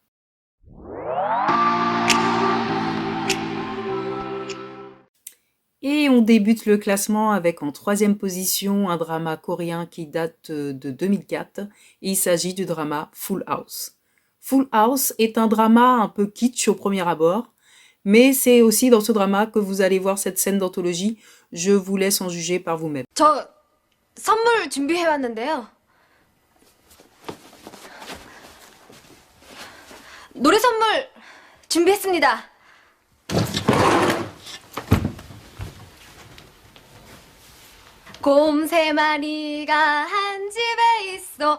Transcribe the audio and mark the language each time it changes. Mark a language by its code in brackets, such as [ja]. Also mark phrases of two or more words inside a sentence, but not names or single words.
[fr] Et on débute le classement avec en 3e position un drama coréen qui date de 2004. Et il s'agit du drama Full House. Full House est un drama un peu kitsch au premier abord, mais c'est aussi dans ce drama que vous allez voir cette scène d'anthologie. Je vous laisse en juger par vous-même. [ko] 저 선물 준비해왔는데요. 노래 선물 준비했습니다. 곰 3마리가 한 집에 있어.